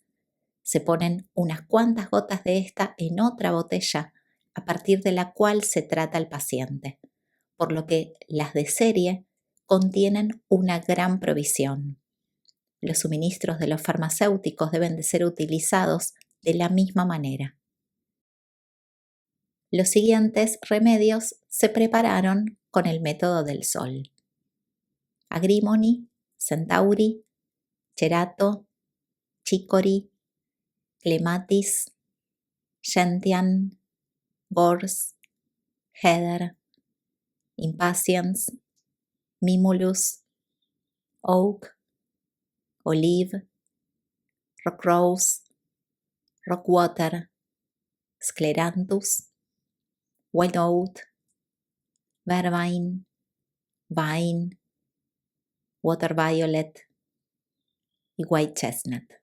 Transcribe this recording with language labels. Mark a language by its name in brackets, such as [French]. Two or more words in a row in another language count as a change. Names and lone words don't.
[Spanish] Se ponen unas cuantas gotas de esta en otra botella a partir de la cual se trata al paciente, por lo que las de serie contienen una gran provisión. Los suministros de los farmacéuticos deben de ser utilizados de la misma manera. Los siguientes remedios se prepararon con el método del sol: Agrimony, Centauri, Cerato, Chicory, Clematis, Gentian, Gorse, Heather, Impatiens, Mimulus, Oak, Olive, Rock Rose, Rockwater, Scleranthus, Wild Oat, Vervain, Vine, Water Violet y White Chestnut.